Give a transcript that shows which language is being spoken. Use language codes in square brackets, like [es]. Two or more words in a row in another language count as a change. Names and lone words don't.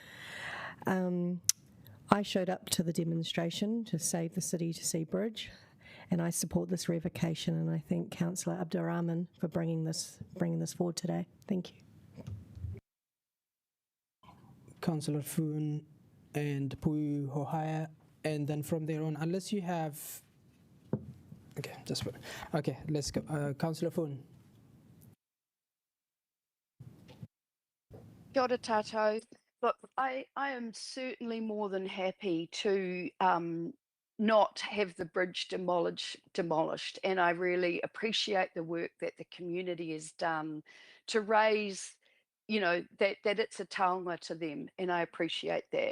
[en] I showed up to the demonstration to save the City to Sea Bridge, and I support this revocation, and I thank Councillor Abdurrahman for bringing this forward today. Thank you. Councillor Foon and Pui Hohaya, and then from there on, unless you have... Okay, let's go. Councillor Foon. [mi] Kia ora tātou. [en] Look, I am certainly more than happy to not have the bridge demolished. And I really appreciate the work that the community has done to raise, that it's a taonga to them, and I appreciate that.